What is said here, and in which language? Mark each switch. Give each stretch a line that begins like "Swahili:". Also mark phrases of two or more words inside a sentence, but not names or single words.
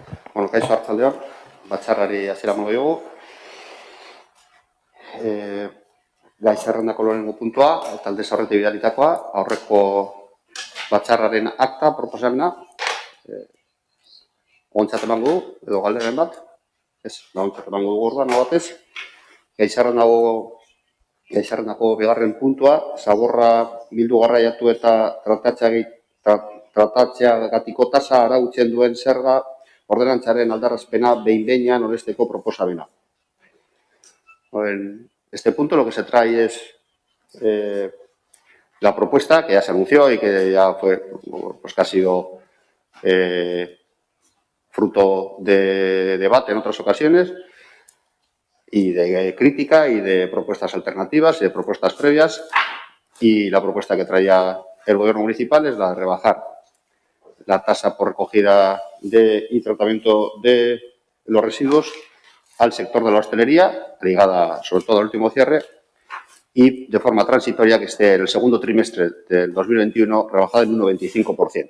Basque: Bueno, kaixo arratsaldeon, batzarrari hasiera emango diogu. Gai zerrendako lehenengo puntua, talde zaurrete bidalitakoa, aurreko batzarraren akta proposamena, ontzat emango du, edo galderen bat, ez, ontzat emango dugu orduan, batez. Gai zerrendako bigarren puntua, zaborra bildu garraiatu eta tratatzeagatiko tasa arautzen duen zerga ordenantzaren aldarrazpena behin-behinean onesteko proposamena.
Spanish: En este punto lo que se trae es la propuesta que ya se anunció y que ya fue, pues que ha sido fruto de debate en otras ocasiones y de crítica y de propuestas alternativas y de propuestas previas, y la propuesta que traía el gobierno municipal es la de rebajar la tasa por recogida y tratamiento de los residuos al sector de la hostelería, ligada sobre todo al último cierre, y de forma transitoria que esté en el segundo trimestre del 2021 rebajada en un 95%.